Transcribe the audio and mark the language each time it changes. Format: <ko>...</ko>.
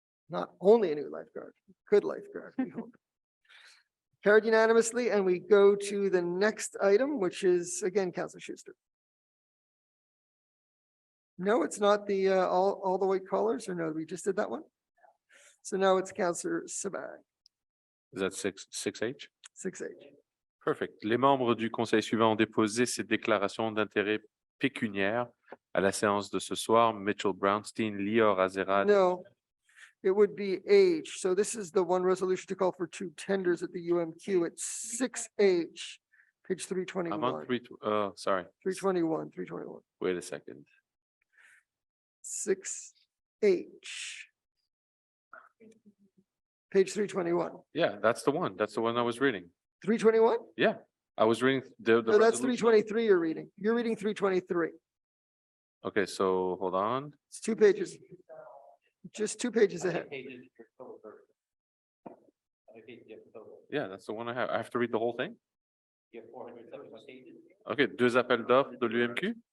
<en>Not only a new lifeguard, good lifeguard, we hope. Carried unanimously, and we go to the next item, which is again, Councillor Schuster. No, it's not the, all the white collars, or no, we just did that one? So now it's Counselor Sabag, Is that 6H? 6H. Perfect.</en> <fr>Les membres du conseil suivant ont déposé ces déclarations d'intérêt pécuniaire à la séance de ce soir. Mitchell Brownstein, Lior Azerad.</fr> <en>No, it would be H. So this is the one resolution to call for two tenders at the UMQ. It's 6H, page I'm on 321, sorry. 321. Wait a second. 6H. Page 321. Yeah, that's the one. That's the one I was reading. 321? Yeah, I was reading the. No, that's resolution. 323 you're reading. You're reading 323. Okay, so hold on. It's 2 pages. Just 2 pages ahead. Yeah, that's the one I have. I have to read the whole thing?</en> <fr>Okay, deux appels d'offres de l'UMQ?</fr>